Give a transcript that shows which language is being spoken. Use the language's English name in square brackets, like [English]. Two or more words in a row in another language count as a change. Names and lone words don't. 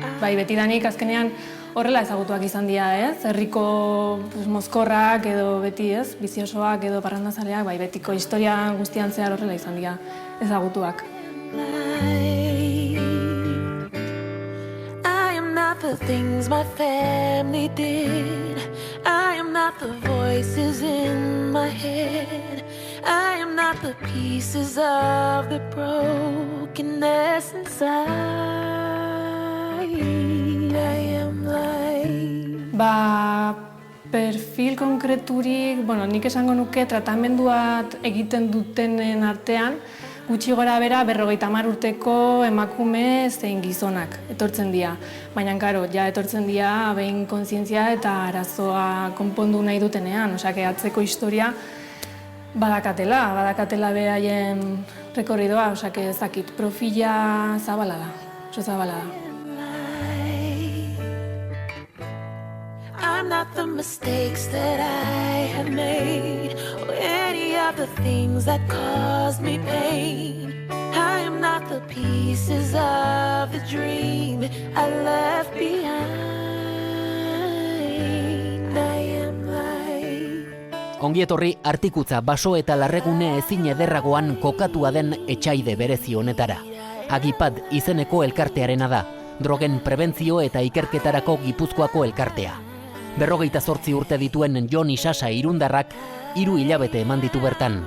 [Basque] bai, betidanik azkenean horrela ezagutuak izan dira, ez? Herriko mozkorrak edo beti, ez? Biziosoak edo parrandazaleak, bai, betiko historia guztian zehar horrela izan dira ezagutuak. [English] I am not the things my family did. I am not the voices in my head. I am not the pieces of the brokenness inside. I am like... [Basque] Perfil konkreturik, nik esango nuke tratamenduat egiten dutenen artean, gutxi gora bera 50 urteko emakume zein gizonak etortzen dira. Baina, karo, etortzen dira behin kontzientzia eta arazoa konpondu nahi dutenean. Osea, atzeko historia badakatela beraien rekorridoa, osea, ezakit, profila zabala da, oso zabala da. [English] I'm not the mistakes that I have made, or any of the things that caused me pain. I am not the pieces of the dream I left behind. I am like... [Basque] Ongietorri artikutza baso eta larregune ezin ederragoan kokatua den etxaide berezi honetara. Agipad izeneko elkartearena da, drogen prebentzio eta ikerketarako Gipuzkoako elkartea. 58 urte dituen Jon Isasa irundarrak 3 hilabete eman ditu bertan.